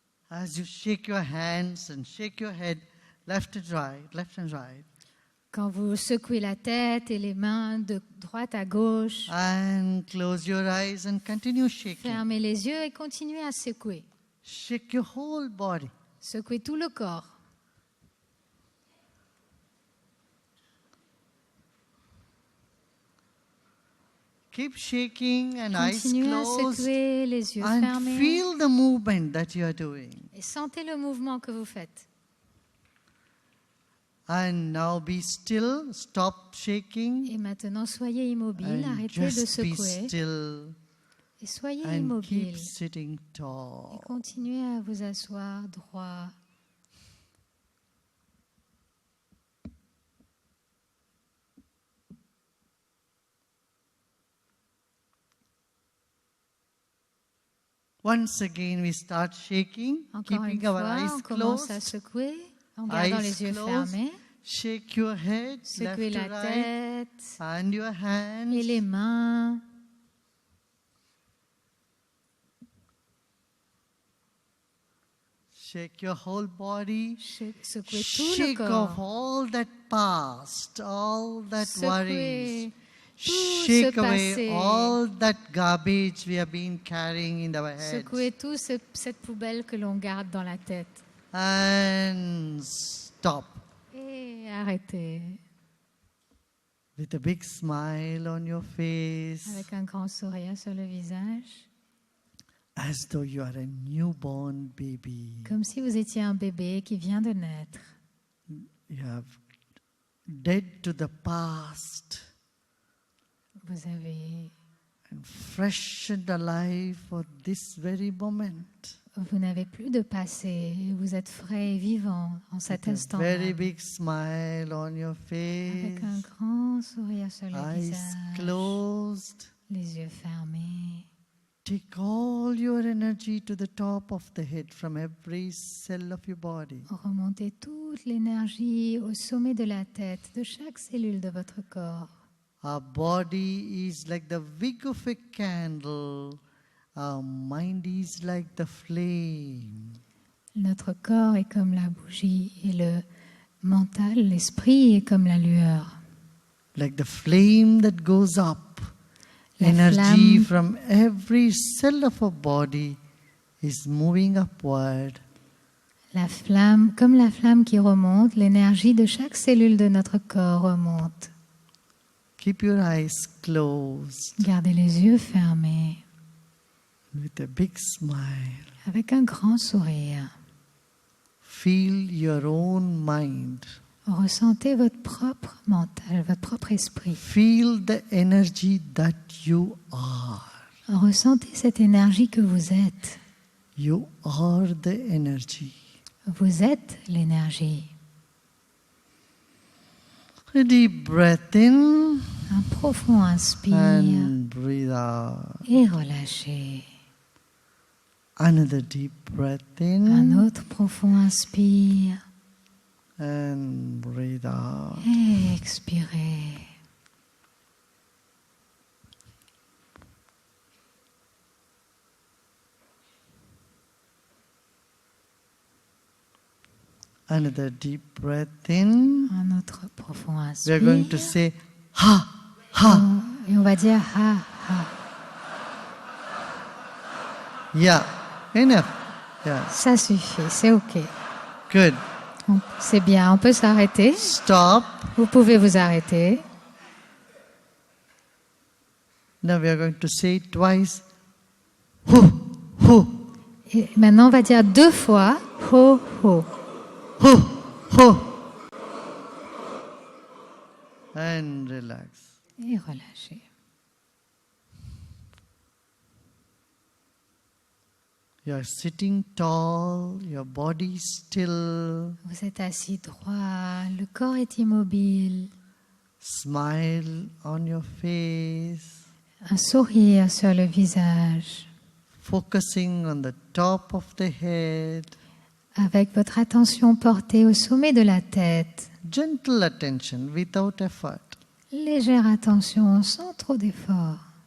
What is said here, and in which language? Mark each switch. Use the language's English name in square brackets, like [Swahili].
[English] As you shake your hands and shake your head, left and right, left and right. [French] Quand vous secouez la tête et les mains de droite à gauche, [English] And close your eyes and continue shaking. [French] fermez les yeux et continuez à secouer. [English] Shake your whole body. [French] Secouez tout le corps. [English] Keep shaking and eyes [French] Continuez à [English] closed. [French] secouer, les yeux [English] And [French] fermés. [English] feel the movement that you are doing. [French] Et sentez le mouvement que vous faites. [English] And now be still, stop shaking, [French] Et maintenant, soyez immobile, [English] and [French] arrêtez de [English] just be [French] secouer. [English] still [French] Et soyez [English] and [French] immobile. [English] keep sitting [French] Et [English] tall. [French] continuez à vous asseoir droit. [English] Once again, we start shaking, [French] Encore une [English] keeping our [French] fois, [English] eyes [French] on commence à [English] closed. [French] secouer en gardant [English] Eyes [French] les yeux [English] closed. [French] fermés. [English] Shake your head, [French] Secouez [English] left [French] la [English] to right, [French] tête [English] and your [French] et [English] hands. [French] les mains. [English] Shake your whole body. [French] Secouez tout le [English] Shake off [French] corps. [English] all that past, all that worries. [French] Secouez tout [English] Shake [French] ce [English] away [French] passé. [English] all that garbage we have been carrying in our heads. [French] Secouez tout cette poubelle que l'on garde dans la tête. [English] And stop [French] Et arrêtez [English] with a big smile on your face, [French] avec un grand sourire sur le visage, [English] as though you are a newborn baby. [French] comme si vous étiez un bébé qui vient de naître. [English] You have dead to the past [French] Vous avez, [English] and fresh and alive for this very moment. [French] vous n'avez plus de passé. Vous êtes frais et vivant en cet [English] With a [French] instant. [English] very big smile on your [French] Avec un [English] face, [French] grand sourire sur le [English] eyes [French] visage, [English] closed. [French] les yeux fermés. [English] Take all your energy to the top of the head from every cell of your body. [French] Remontez toute l'énergie au sommet de la tête, de chaque cellule de votre corps. [English] Our body is like the wick of a candle. Our mind is like the flame. [French] Notre corps est comme la bougie et le mental, l'esprit est comme la lueur. [English] Like the flame that goes up. [French] La [English] Energy [French] flamme. [English] from every cell of our body is moving upward. [French] La flamme, comme la flamme qui remonte, l'énergie de chaque cellule de notre corps remonte. [English] Keep your eyes closed [French] Gardez les yeux fermés [English] with a big smile. [French] avec un grand sourire. [English] Feel your own mind. [French] Ressentez votre propre mental, votre propre esprit. [English] Feel the energy that you are. [French] Ressentez cette énergie que vous êtes. [English] You are the energy. [French] Vous êtes l'énergie. [English] A deep breath in [French] Un profond inspire [English] and breathe out. [French] et relâchez. [English] Another deep breath [French] Un [English] in [French] autre profond inspire [English] and breathe out. [French] et expirez. [English] Another deep breath in. [French] Un autre profond [English] We are going to [French] inspire. [English] say ha, ha. [French] Et on va dire ha, ha. [English] Yeah, enough. Yeah, [French] Ça suffit, c'est OK. [English] good. [French] C'est bien, on peut s'arrêter. [English] Stop. [French] Vous pouvez vous arrêter. [English] Now we are going to say it twice. Hu, hu, [French] Et maintenant, on va dire 2 fois ho, ho. hu, hu. [English] And relax. [French] Et relâchez. [English] You are sitting tall, your body is still. [French] Vous êtes assis droit, le corps est immobile. [English] Smile on your face, [French] Un sourire sur le visage. [English] focusing on the top of the head. [French] Avec votre attention portée au sommet de la tête. [English] Gentle attention without effort. [French] Légère attention sans trop d'effort.